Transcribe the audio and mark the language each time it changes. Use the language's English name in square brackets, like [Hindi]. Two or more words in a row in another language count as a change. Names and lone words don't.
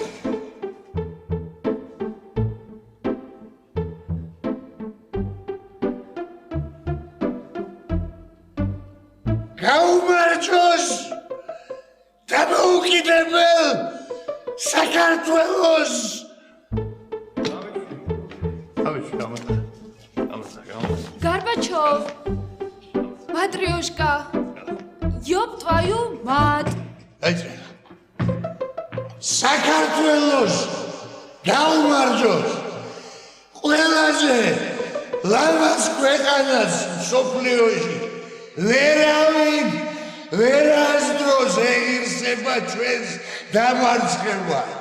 [Georgian] გაუმარჯოს დამოუკიდებელ საქართველოს! [Russian] Горбачев, Матрёшка, ёб твою мать! [Georgian] საქართველოს გაუმარჯოს! ყველაზე ლამაზ ქვეყანას მსოფლიოში ვერავინ ვერასდროს ეღირსება ჩვენს დამარცხებას.